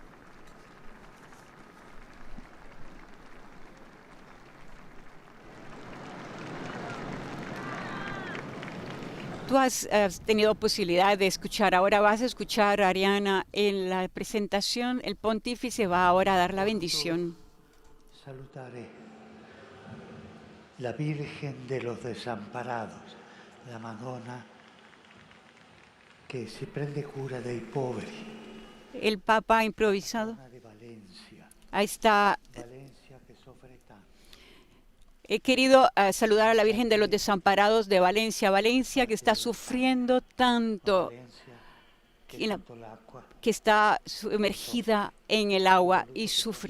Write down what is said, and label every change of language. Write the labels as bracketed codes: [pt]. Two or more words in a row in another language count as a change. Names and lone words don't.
[es] Tú has tenido posibilidad de escuchar, ahora vas a escuchar, Ariana, en la presentación. El pontífice va ahora a dar la bendición. Salutare la Virgen de los Desamparados, la Madonna que se [it] prende cura dei poveri. [es] El Papa ha improvisado. De Valencia. Ahí está. Valencia que sufre tanto. He querido saludar a la Virgen de los Desamparados de Valencia, Valencia que está sufriendo tanto, que está sumergida en el agua y sufre.